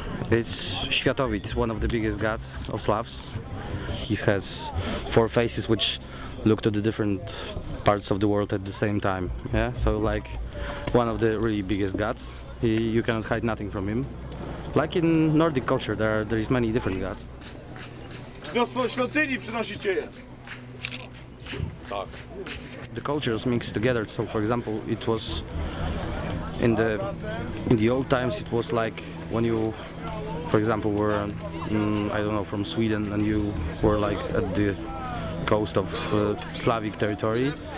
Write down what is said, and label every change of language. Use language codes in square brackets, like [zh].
[en] It's Światowid, one of the biggest gods of Slavs. He has 4 faces which look to the different parts of the world at the same time. Yeah, so like one of the really biggest gods. You cannot hide nothing from him. Like in Nordic culture, there is many different gods. [pl] Do swojej świątyni przynosicie je. Tak. [en] The cultures mixed together. So, for example, it was in the old times. It was like when you, for example, were I don't know, from Sweden, and you were like at the coast of Slavic territory.